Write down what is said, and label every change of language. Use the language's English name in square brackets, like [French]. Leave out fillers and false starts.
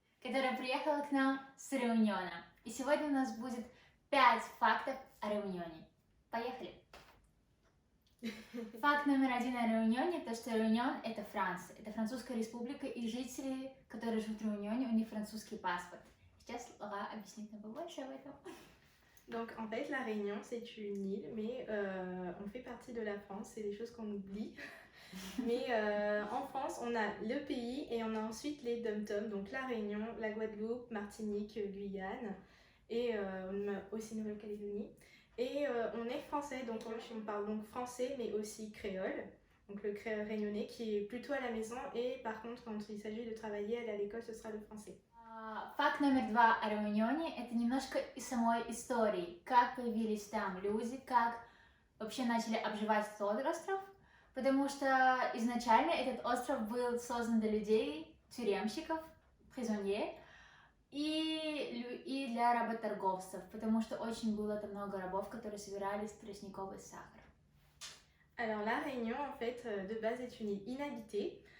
[Russian] которая приехала к нам с Реуньона. И сегодня у нас будет 5 фактов о Реуньоне. Поехали! Факт номер 1 о Реуньоне, то что Реуньон это Франция, это французская республика, и жители, которые живут в Реуньоне, у них французский паспорт. Сейчас Лора объяснит нам побольше об этом. [French] Donc en fait, la Réunion, c'est une île, mais on fait partie de la France, c'est des choses qu'on oublie. Mais en France, on a le pays et on a ensuite les dom-toms, donc la Réunion, la Guadeloupe, Martinique, Guyane et aussi Nouvelle-Calédonie. Et on est français, donc on parle donc français, mais aussi créole. Donc le créole réunionnais qui est plutôt à la maison et par contre, quand il s'agit de travailler, aller à l'école, ce sera le français. [Russian] Факт номер 2 о Реуньоне – это немножко из самой истории. Как появились там люди, как вообще начали обживать этот остров. Потому что изначально этот остров был создан для людей, тюремщиков, призонье, и для работорговцев. Потому что очень было там много рабов, которые собирали тростниковый сахар. [French] Alors la Réunion, en fait, de base est une île inhabitée.